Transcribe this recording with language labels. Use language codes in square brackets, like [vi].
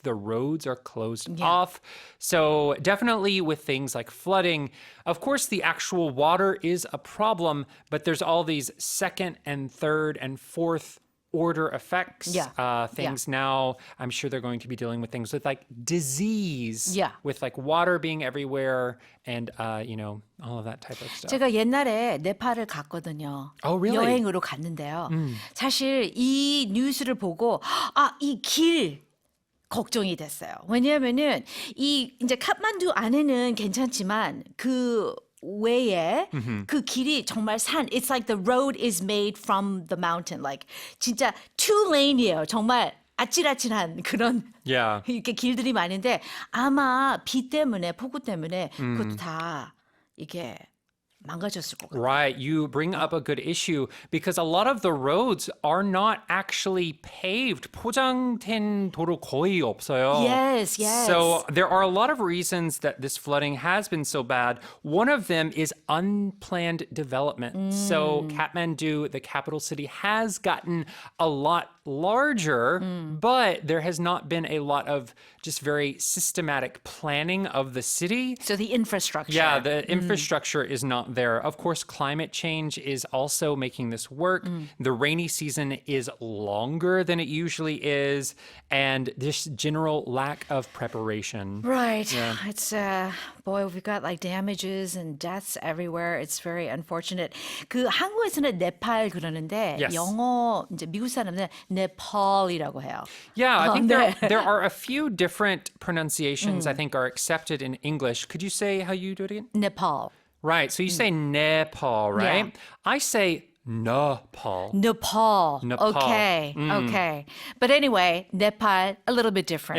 [en] The roads are closed off. So, definitely with things like flooding, of course, the actual water is a problem, but there's all these second and third and fourth order effects. Things now, I'm sure they're going to be dealing with things with like disease, with like water being everywhere and, all of that type of stuff. [ko] 제가 옛날에 네팔을 갔거든요. [en] Oh, really? [ko] 여행으로 갔는데요. 사실 이 뉴스를 보고 이 길 걱정이 됐어요. 왜냐하면은 이제 카트만두 안에는 괜찮지만 그 외에 그 길이 정말 산. [en] It's like the road is made from the mountain. Like 진짜 two lane이에요. [ko] 정말 아찔아찔한 그런 이렇게 길들이 많은데 아마 비 때문에 폭우 때문에 그것도 다 이게 망가졌을 것 같아요. [en] Right. You bring up a good issue because a lot of the roads are not actually paved. [ko] 포장된 도로 거의 없어요. [en] Yes. So there are a lot of reasons that this flooding has been so bad. One of them is unplanned development. So Kathmandu, the capital city, has gotten a lot larger, but there has not been a lot of just very systematic planning of the city. So the infrastructure. Yeah, the infrastructure is not there. Of course, climate change is also making this work. The rainy season is longer than it usually is, and this general lack of preparation. Right. Yeah. It's boy, we've got like damages and deaths everywhere. It's very unfortunate. [ko] 그 한국에서는 네팔 그러는데 영어 이제 미국 사람들은 네팔이라고 해요. [en] Yeah, I think there are a few different pronunciations I think are accepted in English. Could you say how you do it again? Nepal. Right. So you say Nepal, right? Yeah. I say Nepal. Nepal. Nepal. Okay. But anyway, Nepal, a little bit different.